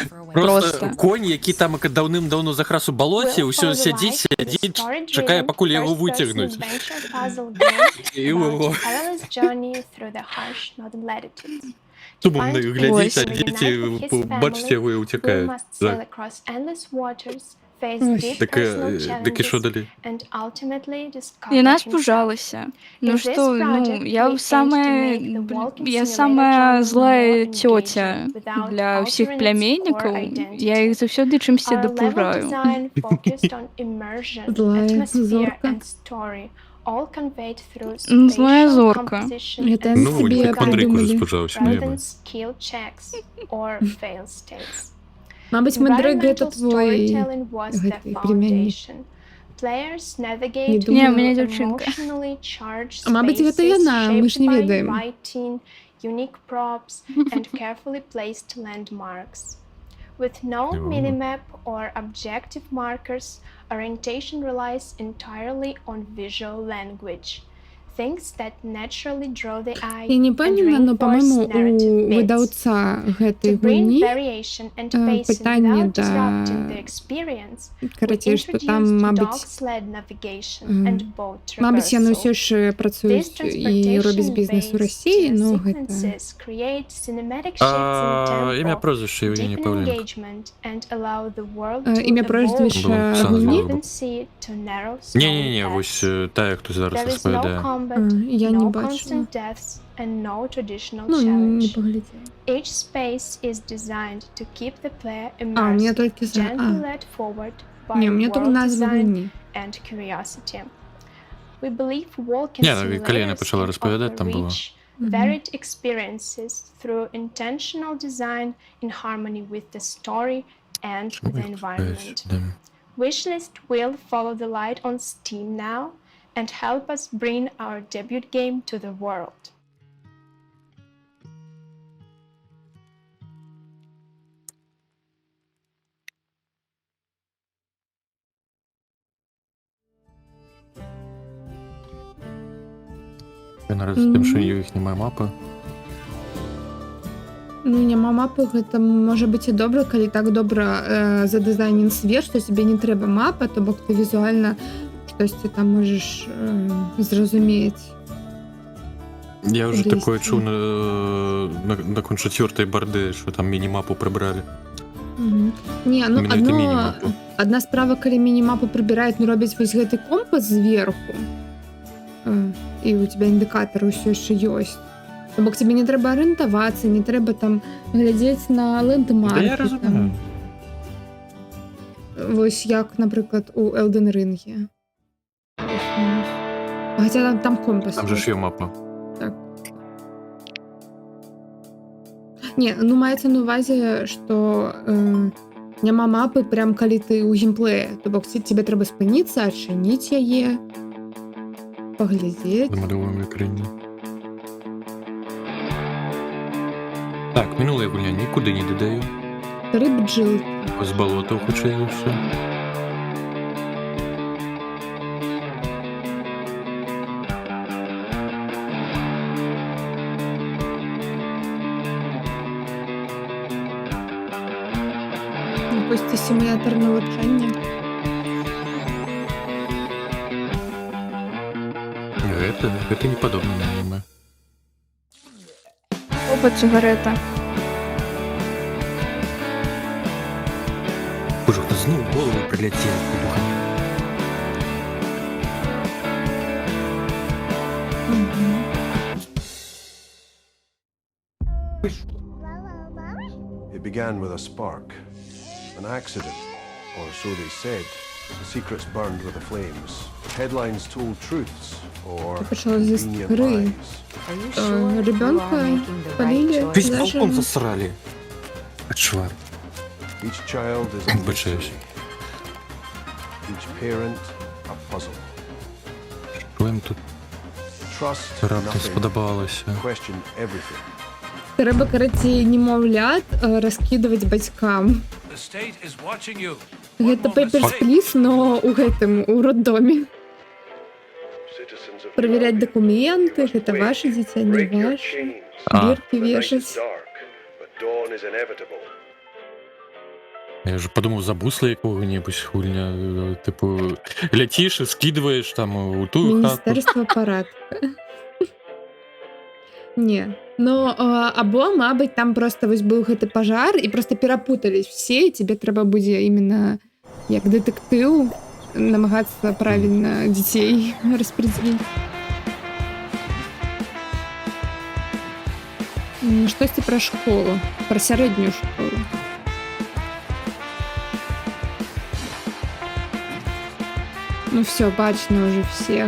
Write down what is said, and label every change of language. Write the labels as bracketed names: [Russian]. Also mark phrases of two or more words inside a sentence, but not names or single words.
[Belarusian] Просто конь, які там даўным-даўно захрас у балоце, ўсё сядзіць, чакае, пакуль яго выцягнуць. І ўго. Сумны глядзіць, а дзеці, бачыце, яго і ўцякаюць. [Ukrainian] Так і що далі? [Belarusian] Яна спужалася. Ну што, я самая злая цёця для ўсіх пляменнікаў. Я іх заўсёды чымсьці дапужаю. Злая зорка. Злая зорка. [Russian] Это Ну, себе [Ukrainian] як Мандрейку придумали. розпужався, наверное. [Russian] Мабуть, Мандрейк это твой племянник. Не Не, [Belarusian] у мяне дзяўчынка. А мабуть, гэта яна, мы ж не ведаем. [English] Unique props and carefully placed landmarks. With no minimap or objective markers, orientation relies entirely on visual language. Things that naturally draw the eye [Belarusian] Я не [English] and [Belarusian] памятаю, но, [English] reinforce [Belarusian] по-моему, [English] narrative [Belarusian] у [English] bits. [Belarusian] выдаўца гэтай [English] To bring [Belarusian] гульні, [English] variation and pacing [Belarusian] пытанне [English] without [Belarusian] да... [English] disrupting the experience, we [Belarusian] Карацей, што там, [English] introduced [Belarusian] мабуть, [English] dog-sled navigation and boat [Belarusian] мабуть, яны ўсё [English] traversal. [Belarusian] ж працуюць і робяць бізнес у Расіі, но гэта... [English] Sequences create cinematic shifts in [Ukrainian] Імя [English] tempo, [Ukrainian] прозвище Євгеній [English] deepen [Ukrainian] Павленко. [English] engagement, and allow the world to [Ukrainian] Імя [English] evolve [Ukrainian] прозвище Було [English] from [Belarusian] гульні? [Ukrainian] написано. [English] infancy to narrow [Ukrainian] Ні-ні-ні, [English] small [Ukrainian] ось [English] paths. [Ukrainian] та, як хто зараз [English] There is no [Ukrainian] розповідає. [English] combat, [Ukrainian] Я не [English] no [Ukrainian] бачила. [English] constant deaths, and no traditional [Russian] Ну, не [English] challenge. [Russian] поглядела. [English] Each space is designed to keep the player [Russian] А, у меня [English] immersed, [Russian] только за... [English] gently led forward [Russian] Не, [English] by [Russian] у меня только [English] world [Ukrainian] назва [English] design [Belarusian] гульні. [English] and curiosity. We believe walking [Ukrainian] Ні, коли я почала [English] simulators can [Ukrainian] розповідати, там було. [English] reach varied experiences through intentional design in harmony with the story and the environment. Wishlist will follow the light on Steam now and help us bring our debut game to the world. [Ukrainian] Я наразі з тим, що їх немає мапи. [Belarusian] Ну, няма мапы, гэта можа быць і добра, калі так добра задызайнен свет, што тебе не трэба мапа, то бок ты візуальна штосьці там можаш зразумець. [Russian] Я уже [Belarusian] Кудысьці. [Ukrainian] такое чуў наконт 4-й барды, що там міні-мапу прибрали. [Belarusian] Не, ну Менавіта міні-мапу. адна справа, калі міні-мапу прыбіраюць, ну робяць вось гэты компас зверху, і у тебя індыкатары ўсё яшчэ ёсць. То бок тебе не трэба арыентавацца, не трэба там глядзець на лэндмаркі. Да я разумею. Вось як, напрыклад, у Elden Ring. Хаця там компас. [Ukrainian] Там же ж є мапа. [Belarusian] Так. Не, ну маецца на увазе, што няма мапы прям калі ты ў геймплеі. То бок тебе трэба спыніцца, адчыніць яе, паглядзець. [Ukrainian] На малюваному екрані. [Belarusian] як мінула гульня, [Ukrainian] нікуди не додаю. 3 бджілки. [Belarusian] З болота хутчэй за ўсё. [Ukrainian] Якось симулятор навучання. [Belarusian] Гэта не падобна на аніме. [Ukrainian] Опа, цигарета. Боже, хто знову в голову прилетів. [English] It began with a spark, an accident, or so they said. The secrets burned with the flames. Headlines told truths, or convenient lies. [Russian] Ребенка полили. Весь балкон засрали. Отшвар. [English] Each child is a mystery. Each parent a puzzle. [Ukrainian] Що їм тут раптом сподобалося? [English] Question everything. [Ukrainian] Треба, короче, немовлят раскидывать батькам. [Belarusian] Гэта Papers, Please, [Russian] но у роддоме. Проверять документы, это ваше дитя, не ваше. Бирки вешать. [Ukrainian] Я вже подумав, за бусла якого-небудь хульня. [Belarusian] Типу, ляціш і скидываєш там у ту хату. [Russian] Міністерство порядка. Не. [Belarusian] Ну, або, мабуть, там просто ось був гэты пажар, і просто перапутались все, і тебе треба будзе іменно як дэтэктыў намагацца правільна дзяцей распределить. Штосьці пра школу, пра сярэднюю школу. [Russian] Ну все, бачно уже всех.